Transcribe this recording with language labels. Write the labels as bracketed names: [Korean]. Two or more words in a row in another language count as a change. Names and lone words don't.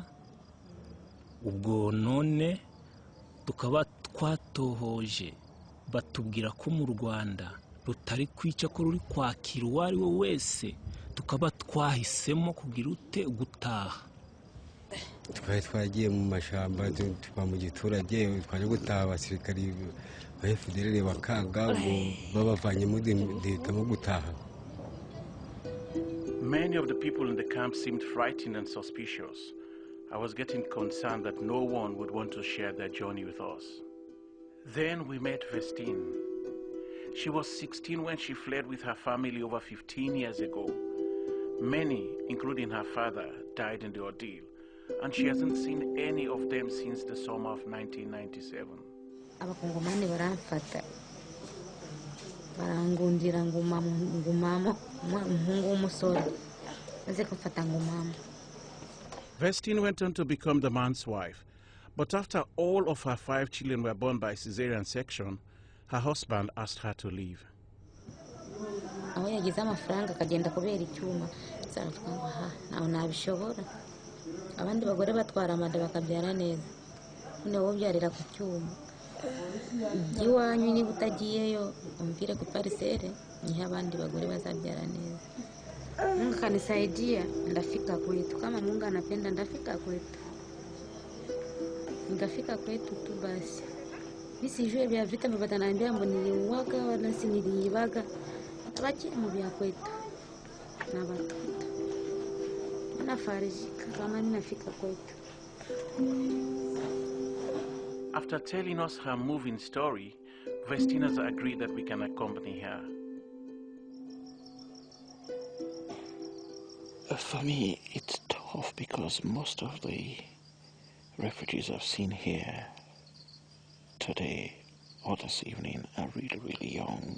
[Kinyarwanda] Ubwo none tukaba twatohoje batubwira ko mu Rwanda rutari kwica ko ruri kwakira uwo ari we wese, tukaba twahisemo kugira ute gutaha. Twari twagiye mu mashamba tuba mu giturage, twaje gutaha abasirikari ba FDLR bakanga ngo babavanye mu gutaha. [English] Many of the people in the camp seemed frightened and suspicious. I was getting concerned that no one would want to share their journey with us. Then we met Vestine. She was 16 when she fled with her family over 15 years ago. Many, including her father, died in the ordeal, and she hasn't seen any of them since the summer of 1997. [Kinyarwanda] Abakongomani baramfata barangundira ngumamo umuhungu w'umusore maze kumfata ngumamo. [English] Vestine went on to become the man's wife, but after all of her 5 children were born by cesarean section, her husband asked her to leave. [Kinyarwanda] Aho yagize amafaranga akagenda kubera icyuma, zaravuga ngo ha naho nabishobora. Abandi bagore batwara amada bakabyara neza, none wowe byarira ku cyuma. Iwanyu niba utagiyeyo umvire ku parisere, niho abandi bagore bazabyara neza. [Swahili] Mungu kanisaidia, ndafika kwetu. Kama Mungu anapenda ndafika kwetu. Ndafika kwetu tu basi. Nisijue vya vita mbatanaambia mbo niliuaga wala si niliibaga. [Kinyarwanda] Abakiri mu bya kwetu. [Swahili] Na watoto. Nafarijika kama ninafika kwetu. [English] After telling us her moving story, Vestina's agreed that we can accompany her. For me, it's tough because most of the refugees I've seen here today or this evening are really, really young.